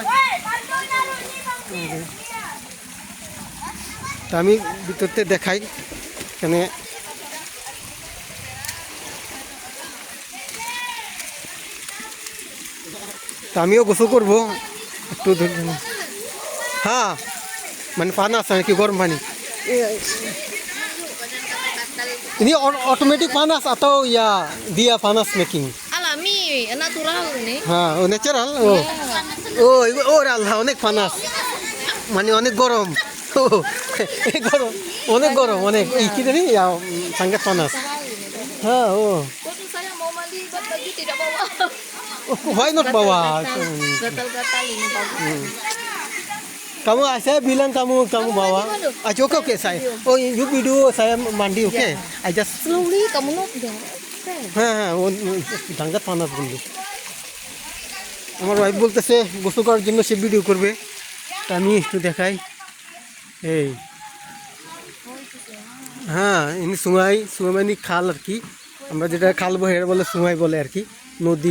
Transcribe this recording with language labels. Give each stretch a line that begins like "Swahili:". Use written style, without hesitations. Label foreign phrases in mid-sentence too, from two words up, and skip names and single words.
Bangla: তা আমি ভিতরতে দেখাই এখানে। তা আমিও গোসল করবো একটু ধরুন। হ্যাঁ মানে
Indonesian: panas
Bangla: কি গরম পানি
Indonesian: ini otomatis panas atau ya dia panas making? Alami, natural ini.
Bangla: হ্যাঁ ও ন্যাচারাল। ও আল্লাহ অনেক panas মানে অনেক গরম। এই গরম অনেক গরম অনেক এই কি জানি
Indonesian: sangat panas.
Bangla: হ্যাঁ ও
Indonesian: Waktu saya mau mandi buat baju tidak bawa.
English: why not bawa?
Indonesian: Gatal-gatal ini bagus. Kamu saya bilang kamu bawa. Oke saya.
English: Oh you
Indonesian: video saya mandi oke.
English: I just Slowly, kamu not there.
Bangla: হ্যাঁ
Indonesian: sangat panas
Bangla: বন্ধু। আমার ওয়াইফ বলতেছে গোসল করার জন্য সে ভিডিও করবে, তা আমি একটু দেখাই। এই হ্যাঁ ইনি সুমাই মানে খাল আর কি, আমরা যেটা খাল বলে এটা বলে সুমাই বলে আর কি, নদী।